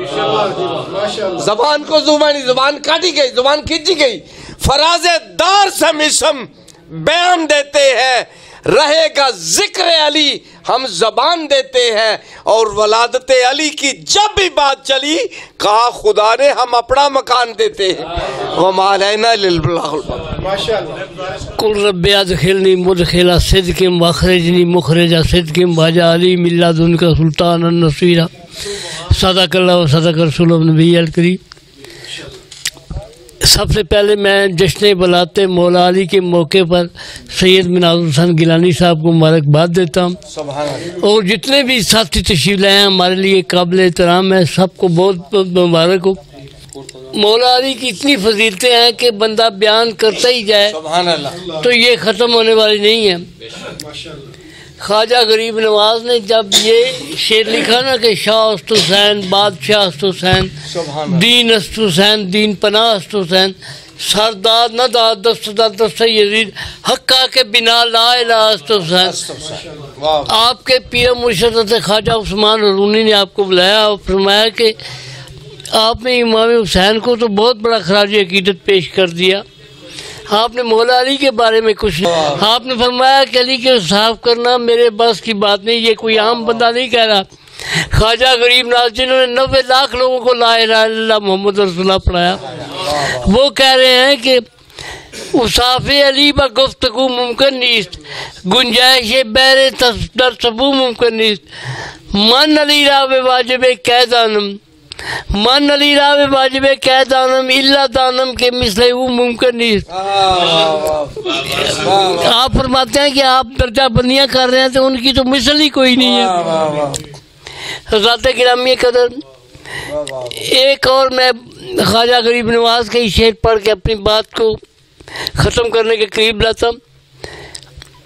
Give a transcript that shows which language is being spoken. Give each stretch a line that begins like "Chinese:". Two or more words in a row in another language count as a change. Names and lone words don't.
Urdu: زبان کو زبان کاٹی گئی، زبان کھینچی گئی، فراز دار سے مسم بیان دیتے ہیں، رہے گا ذکر علی ہم زبان دیتے ہیں۔ اور ولادت علی کی جب بھی بات چلی کہا خدا نے ہم اپنا مکان دیتے ہیں۔
Arabic: وما علینا الا البلاغ المبین۔ قل رب ادخلنی مدخل صدق واخرجنی مخرج صدق واجعلنی من لدنک سلطانا نصیرا۔ صدق اللہ و صدق رسول النبی الکریم۔
Urdu: سب سے پہلے میں جشن بلاتے مولا علی کے موقع پر سید مناظر حسین گیلانی صاحب کو مبارکباد دیتا ہوں، اور جتنے بھی ساتھی تشریف لائے ہیں ہمارے لیے قابل احترام ہے، سب کو بہت بہت مبارک ہو۔ مولا علی کی اتنی فضیلتیں ہیں کہ بندہ بیان کرتا ہی جائے تو یہ ختم ہونے والی نہیں ہے۔ خواجہ غریب نواز نے جب یہ شعر لکھا نا کہ
Persian: شاہ است حسین بادشاہ است حسین، دین است حسین دین پناہ است حسین، سرداد نہ داد دست دست یزید حقا کے بنا لا الہ است حسین۔
Urdu: آپ کے پیر مرشد خواجہ عثمان رونی نے آپ کو بلایا اور فرمایا کہ آپ نے امام حسین کو تو بہت بڑا خراج عقیدت پیش کر دیا، آپ نے مولا علی کے بارے میں کچھ نہیں۔ آپ نے فرمایا کہ علی کے صاف کرنا میرے بس کی بات نہیں، یہ کوئی عام بندہ نہیں کہہ رہا۔ خواجہ غریب نواز جنہوں نے 90 لاکھ لوگوں کو
Arabic: لا الہ الا اللہ محمد رسول اللہ
Urdu: پڑھایا، وہ کہہ رہے ہیں کہ
Persian: اصاف علی با گفتگو ممکن نیست، گنجائش بیر در سبو ممکن نیست، من علی را بے واجب کہ دانم، من علی را بے واجب کہ دانم اللہ دانم کے مثل وہ ممکن نیست۔
Urdu: آپ فرماتے ہیں کہ آپ درجہ بندیاں کر رہے ہیں تو ان کی تو مثل ہی کوئی نہیں ہے۔ حضرات گرامی قدر، ایک اور میں خواجہ غریب نواز کے شعر پڑھ کے اپنی بات کو ختم کرنے کے قریب لاتا ہوں۔